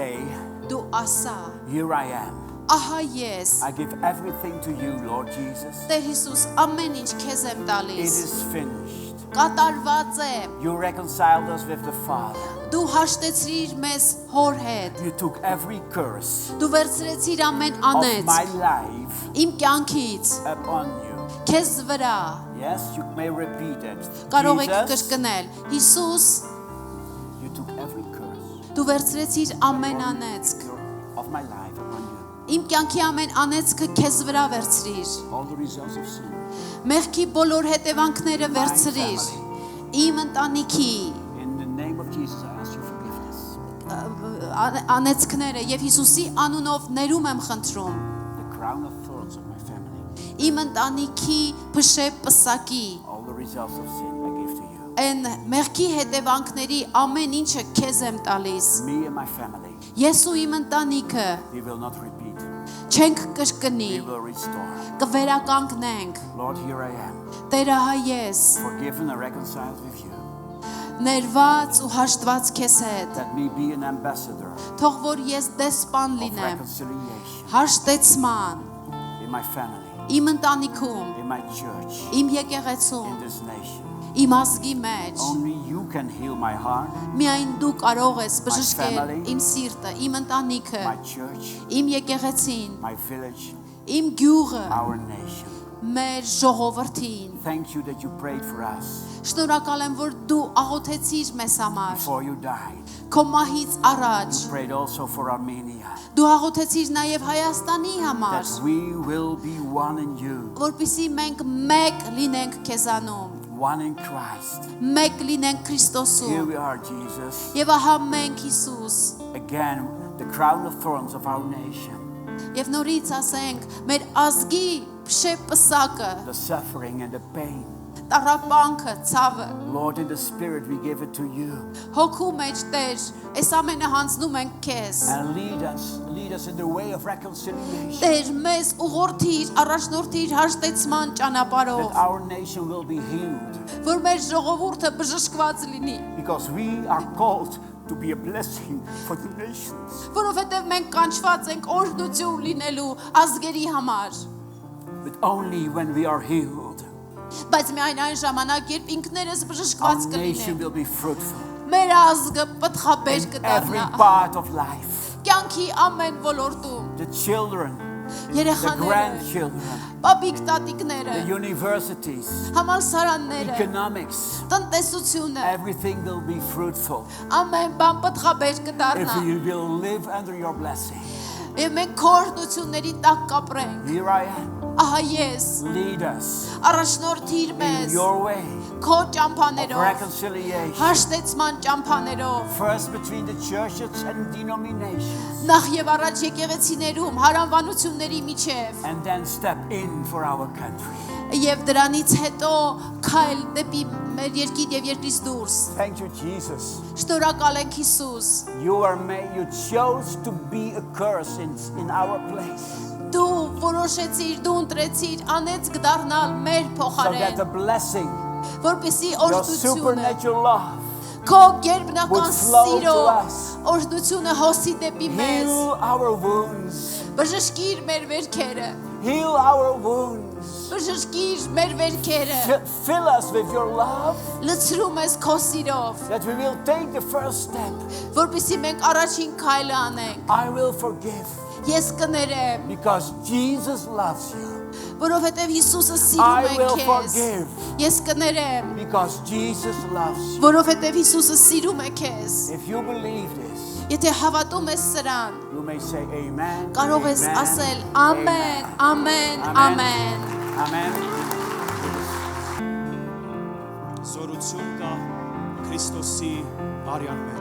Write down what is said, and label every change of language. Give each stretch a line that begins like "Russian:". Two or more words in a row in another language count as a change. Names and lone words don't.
Armenian: դու ասա.
English: here I am.
Armenian: ահա ես
English: I give everything to you, Lord Jesus.
Armenian: Տեր Հիսուս ամեն ինչ քեզ եմ
English: It
Armenian: տալիս
English: is finished.
Armenian: կատարված է
English: You reconciled us with the Father.
Armenian: դու հաշտեցրիր մեզ հոր հետ
English: You took every curse
Armenian: դու վերցրեցիր ամեն
English: of my
Armenian: անեծ
English: life
Armenian: իմ կյանքից
English: upon you.
Armenian: քեզ վրա
English: Yes, you may repeat it.
Armenian: կարող եք
English: Jesus,
Armenian: կրկնել Հիսուս
English: you took every curse
Armenian: դու վերցրեցիր ամեն անեծք
English: of my life upon you.
Armenian: իմ կյանքի ամեն անեծքը քեզ վրա վերցրիր
English: All the results of sin.
Armenian: մեղքի բոլոր հետևանքները վերցրիր իմ ընտանիքի
English: In the name of Jesus, I ask you forgiveness.
Armenian: անեծքները եւ Հիսուսի անունով ներում եմ խնդրում
English: The crown of thorns of my family.
Armenian: իմ ընտանիքի փշե պսակի
English: All the results of sin I give to you.
Armenian: այն մեղքի հետևանքների ամեն ինչը քեզ եմ տալիս
English: Me and my family,
Armenian: ես ու իմ ընտանիքը
English: we will not repeat.
Armenian: չենք կրկնի
English: We will restore.
Armenian: կվերականգնենք
English: Lord, here I am,
Armenian: Տերը հայ ես
English: forgiven and reconciled with you.
Armenian: ներված ու հաշտված քեզ հետ
English: Let me be an ambassador
Armenian: թող որ ես դեսպան
English: of
Armenian: լինեմ
English: reconciliation
Armenian: հաշտեցման
English: in my family,
Armenian: իմ ընտանիքում
English: in my church,
Armenian: իմ եկեղեցում
English: in this nation.
Armenian: իմ ազգի մեջ
English: Only you can heal my heart,
Armenian: միայն դու կարող ես բժշկել
English: family,
Armenian: իմ սիրտը իմ ընտանիքը
English: my church,
Armenian: իմ եկեղեցին
English: my village,
Armenian: իմ գյուղը
English: our nation.
Armenian: մեր ժողովրդին
English: Thank you that you prayed for us
Armenian: շնորհակալ եմ որ դու աղոթեցիր մեզ համար
English: before you died.
Armenian: քո մահից առաջ
English: You prayed also for Armenia,
Armenian: դու աղոթեցիր նաև Հայաստանի համար
English: that we will be one in you,
Armenian: որպեսզի մենք մեկ լինենք քեզանում
English: one in Christ.
Armenian: մեկ լինենք
English: Here
Armenian: Քրիստոսում
English: we are, Jesus.
Armenian: եւ ահա մենք Հիսուս
English: Again, the crown of thorns of our nation,
Armenian: եւ նորից ասենք մեր ազգի շեպսակը
English: the suffering and the pain.
Armenian: տառապանքը ցավը
English: Lord, in the Spirit, we give it to you.
Armenian: հոգու մեջ Տեր այս ամենը հանձնում ենք քեզ
English: And lead us in the way of reconciliation.
Armenian: Տեր մեզ ուղղորդիր առաջնորդիր հաշտեցման
English: That
Armenian: ճանապարհով
English: our nation will be healed.
Armenian: որ մեր ժողովուրդը բժշկված լինի
English: Because we are called to be a blessing for the nations.
Armenian: որովհետեւ մենք կանչված ենք օրհնություն լինելու ազգերի համար
English: But only when we are healed,
Armenian: բայց միայն այն ժամանակ երբ ինքներս
English: our
Armenian: բժշկված
English: nation
Armenian: կլինենք
English: will be fruitful.
Armenian: մեր ազգը պտղաբեր
English: In every
Armenian: կդառնա
English: part of life.
Armenian: կյանքի ամեն ոլորտում
English: The children, the
Armenian: երեխաները
English: grandchildren,
Armenian: պապիկ տատիկները
English: the universities,
Armenian: համալսարանները
English: economics,
Armenian: տնտեսությունը
English: everything will be fruitful
Armenian: ամեն բան պտղաբեր
English: if
Armenian: կդառնա
English: we will live under your blessing.
Armenian: եւ մենք քորնությունների տակ կապրենք
English: Here I am.
Armenian: ահա ես
English: Lead us
Armenian: առաջնորդիր
English: in
Armenian: մեզ
English: your way
Armenian: քո
English: of
Armenian: ճամփաներով
English: reconciliation.
Armenian: հաշտեցման ճամփաներով
English: First between the churches and denominations.
Armenian: նախ եւ առաջ եկեղեցիներում հարանվանությունների միջև
English: And then step in for our country.
Armenian: եւ դրանից հետո քայլ դեպի մեր երկիր եւ երկրից դուրս
English: Thank you, Jesus.
Armenian: շնորհակալ ենք Հիսուս
English: You chose to be a curse in our place.
Armenian: դու որոշեցիր դու ընտրեցիր անեծք դառնալ մեր
English: So that
Armenian: փոխարեն
English: the blessing,
Armenian: որպեսի
English: your
Armenian: օրհնությունը
English: supernatural love,
Armenian: քո գերբնական
English: would flow to
Armenian: սիրո
English: us.
Armenian: օրհնությունը հոսի դեպի մեզ
English: heal our wounds.
Armenian: բժշկիր մեր վերքերը
English: Heal our wounds.
Armenian: բժշկիր մեր վերքերը
English: Fill us with your love,
Armenian: լցրում ես քո սիրով
English: that we will take the first step.
Armenian: որպեսի մենք առաջին քայլը անենք
English: I will forgive
Armenian: ես կներեմ
English: because Jesus loves you.
Armenian: որովհետև Հիսուսը
English: I
Armenian: սիրում է
English: will
Armenian: քեզ
English: forgive
Armenian: ես կներեմ
English: because Jesus loves you.
Armenian: որովհետև Հիսուսը սիրում է քեզ
English: If you believe this,
Armenian: եթե հավատում ես սրան
English: you may say amen.
Armenian: կարող ես
English: amen,
Armenian: ասել ամեն ամեն ամեն
English: Amen.
Armenian: Զորություն կա Քրիստոսի արյան մեջ